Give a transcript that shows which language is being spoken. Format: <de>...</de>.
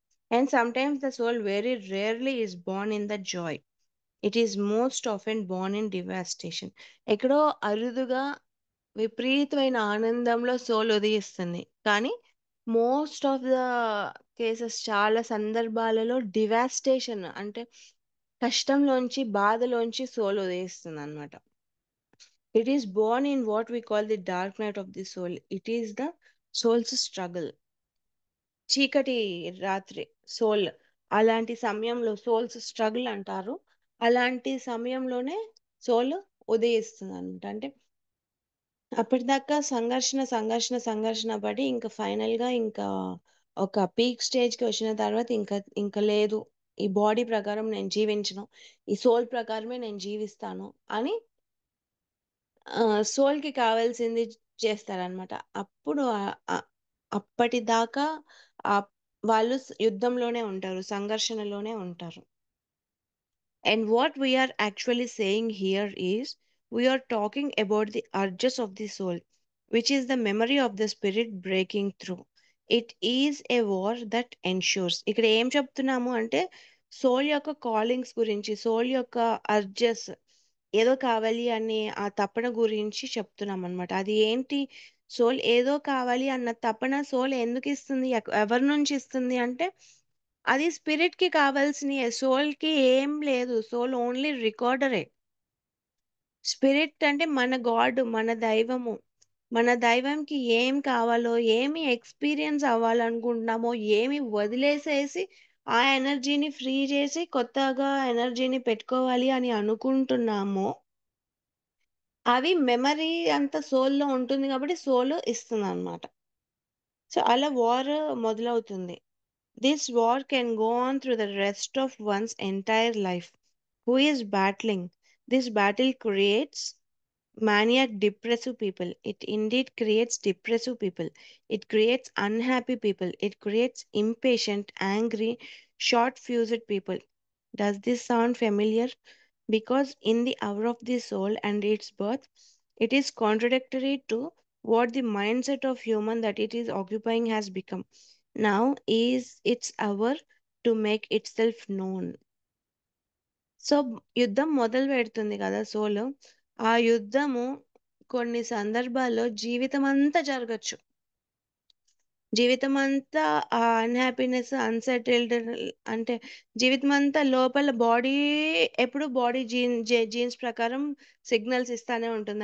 <en>And sometimes the soul very rarely is born in the joy. It is most often born in devastation.</en> <te>ఎక్కడో అరుదుగా విపరీతమైన ఆనందంలో soul ఉదయిస్తుంది. కానీ</te> <en>most of the cases,</en> <te>చాలా సందర్భాలలో devastation అంటే కష్టంలోంచి, బాధలోంచి soul ఉదయిస్తుందన్నమాట.</te> <en>It is born in what we call the dark night of the soul. It is the soul's struggle.</en> <te>చీకటి రాత్రి సోల్. అలాంటి సమయంలో సోల్స్ స్ట్రగుల్ అంటారు. అలాంటి సమయంలోనే సోల్ ఉదయిస్తుందనమాట. అంటే అప్పటిదాకా సంఘర్షణ పడి ఇంకా ఫైనల్‌గా ఇంకా ఒక పీక్ స్టేజ్‌కి వచ్చిన తర్వాత ఇంక లేదు. ఈ బాడీ ప్రకారం నేను జీవించను. ఈ సోల్ ప్రకారమే నేను జీవిస్తాను అని సోల్‌కి కావాల్సింది చేస్తారనమాట. అప్పుడు అప్పటిదాకా ఆహ్, వాళ్ళు యుద్ధంలోనే ఉంటారు. సంఘర్షణలోనే ఉంటారు.</te> <en>And what we are actually saying here is we are talking about the urges of the soul, which is the memory of the spirit breaking through. It is a war that ensures.</en> <te>ఇక్కడ ఏం చెప్తున్నాము అంటే soul యొక్క కాలింగ్స్ గురించి, soul యొక్క urges ఏదో కావాలి అనే ఆ తపన గురించి చెప్తున్నాం అనమాట. అది ఏంటి? సోల్ ఏదో కావాలి అన్న తపన సోల్ ఎందుకు ఇస్తుంది? ఎవరి నుంచి ఇస్తుంది అంటే అది స్పిరిట్‌కి కావాల్సినయే. సోల్‌కి ఏం లేదు. Soul only రికార్డరే. స్పిరిట్ అంటే మన గాడ్, మన దైవము. మన దైవంకి ఏం కావాలో, ఏమి ఎక్స్‌పీరియన్స్ అవ్వాలనుకుంటున్నామో, ఏమి వదిలేసేసి, ఆ ఎనర్జీని ఫ్రీ చేసి, కొత్తగా ఎనర్జీని పెట్టుకోవాలి అని అనుకుంటున్నామో, అవి మెమరీ అంతా సోల్‌లో ఉంటుంది కాబట్టి సోల్ ఇస్తుందనమాట. సో, అలా వార్ మొదలవుతుంది.</te> <en>This war can go on through the rest of one's entire life. Who is battling? This battle creates maniac depressive people. It indeed creates depressive people. It creates unhappy people. It creates impatient, angry, short fused people. Does this sound familiar? Because in the hour of the soul and its birth, it is contradictory to what the mindset of human that it is occupying has become. Now is its hour to make itself known.</en> <te>So, యుద్ధం మొదలు పెడుతుంది కదా సోలు. ఆ యుద్ధము కొన్ని సందర్భాల్లో జీవితమంతా జరగొచ్చు. జీవితమంతా ఆ అన్‌హ్యాపీనెస్, అన్‌సెటిల్డ్ అంటే జీవితమంతా లోపల బాడీ ఎప్పుడు బాడీ జీన్స్ ప్రకారం సిగ్నల్స్ ఇస్తానే ఉంటుంది.</te>